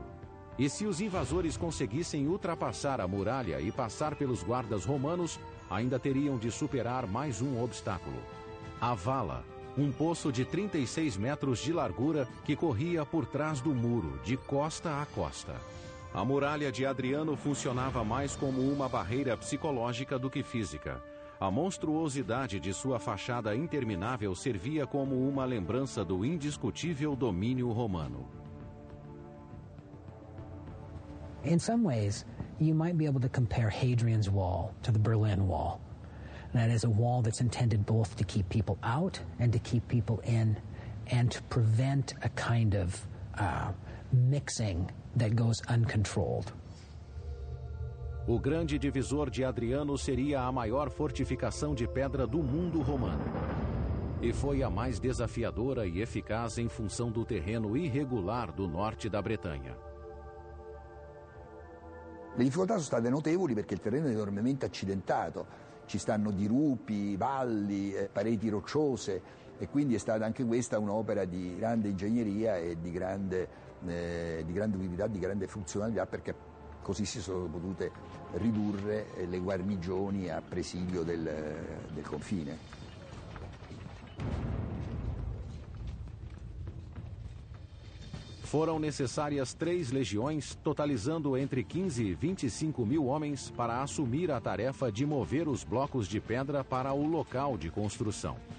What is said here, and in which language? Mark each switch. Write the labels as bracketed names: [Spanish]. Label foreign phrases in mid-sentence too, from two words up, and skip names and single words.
[Portuguese] E se os invasores conseguissem ultrapassar a muralha e passar pelos guardas romanos, ainda teriam de superar mais um obstáculo: a vala, um poço de 36 metros de largura que corria por trás do muro, de costa a costa. A muralha de Adriano funcionava mais como uma barreira psicológica do que física. A monstruosidade de sua fachada interminável servia como uma lembrança do indiscutível domínio romano. [English] In some ways, you might be able to compare Hadrian's Wall to the Berlin Wall. That is a wall that's intended both to keep people out and to keep people in, and to prevent a kind of mixing that goes uncontrolled. [Portuguese] O grande divisor de Adriano seria a maior fortificação de pedra do mundo romano. E foi a mais desafiadora e eficaz em função do terreno irregular do norte da Bretanha. [Italian] Le difficoltà sono state notevoli perché il terreno è enormemente accidentato, ci stanno dirupi, valli, pareti rocciose e quindi è stata anche questa un'opera di grande ingegneria e di grande utilità, di grande funzionalità, perché così si sono potute ridurre le guarnigioni a presidio del confine. [Portuguese] Foram necessárias 3 legiões, totalizando entre 15 e 25 mil homens, para assumir a tarefa de mover os blocos de pedra para o local de construção.